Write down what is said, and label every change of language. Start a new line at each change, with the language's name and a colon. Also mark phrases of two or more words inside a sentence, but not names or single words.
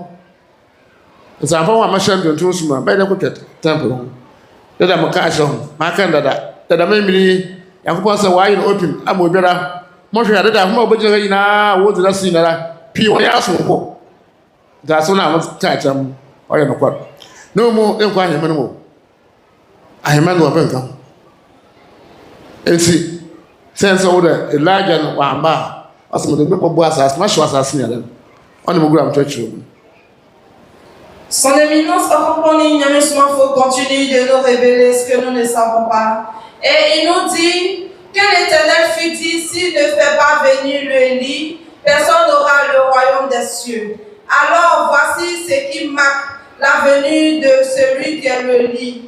Akan: nsampa wɔn a mɛhyɛ ntuntum so mu a bɛyɛ dɛ kɔtwa temple ho dada mo ka ahyɛ ho maka dada mɛmiri Nyankopɔn sɛ wɔayɛ no open ama obiara mɔhwɛ a dada ahoma a wɔbɛgyina hɔ nyinaa wɔdze na si nyinara pii wɔyɛ asomfo nti aso no a wɔka akyerɛ mu ɔyɛ nokware na ɔmu nkɔ ahemma no mu ahemma no wɔbɛnka ho enti sɛ nsɛ wo dɛ Elijah no wamba a ɔsɛ mede bɛbɔ asase mahyew asase ne yɛdɛ ɔne mo gura mtwɛkyerɛ mu.
French: Son éminence Ɔkrɔnkrɔnyi Nyame Somafo continue de nous révéler ce que nous ne savons pas. Et il nous dit que l'Éternel fut dit, s'il ne fait pas venir le Élie, personne n'aura le royaume des cieux. Alors voici ce qui marque la venue de celui qui est le Élie.